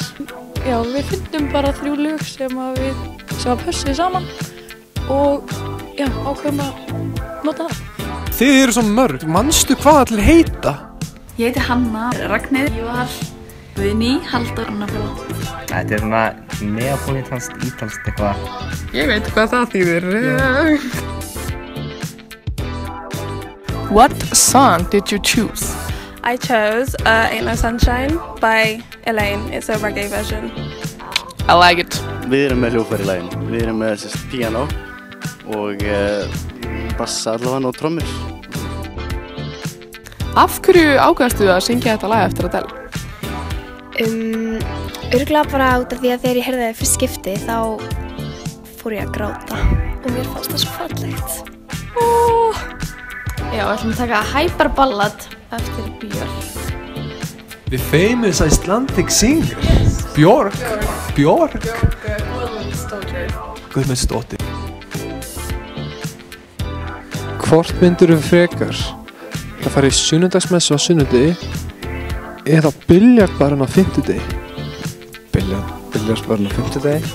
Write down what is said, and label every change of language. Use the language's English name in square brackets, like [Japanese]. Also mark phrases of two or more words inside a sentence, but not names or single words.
[Icelandic] Já, við fundum bara 3 lög sem pössuðu saman og já, ákveðum að nota það. Þið eru svo mörg, manstu hvað allir heita? Ég heiti Hanna, Ragnheiður, Ívar, Guðný, Halldór, Anna Fjóla. Þetta er svona neapolitanskt, ítalskt eitthvað. Ég veit hvað það þýðir. [English] What song did you choose? I chose Ain't No Sunshine by Elaine. It's a reggae version. I like it. [Icelandic] Við erum með hljóðfæri í laginu. Við erum með piano og bassa allavega og trommur. Af hverju ákvaðstu að syngja þetta lag eftir Adele? Örugglega bara út af því að þegar ég heyrði það fyrst skipti þá fór ég að gráta og mér fannst það svo fallegt. Já, við ætlum að taka Hyper Ballad eftir Björk. [English] The famous Icelandic singer. Björk. Björk. Guðmundsdóttir. [Icelandic] Hvort myndirðu frekar að fara í sunnudagsmessu á sunnudegi eða biljartbarinn á fimmtudegi? Biljartbarinn á fimmtudegi.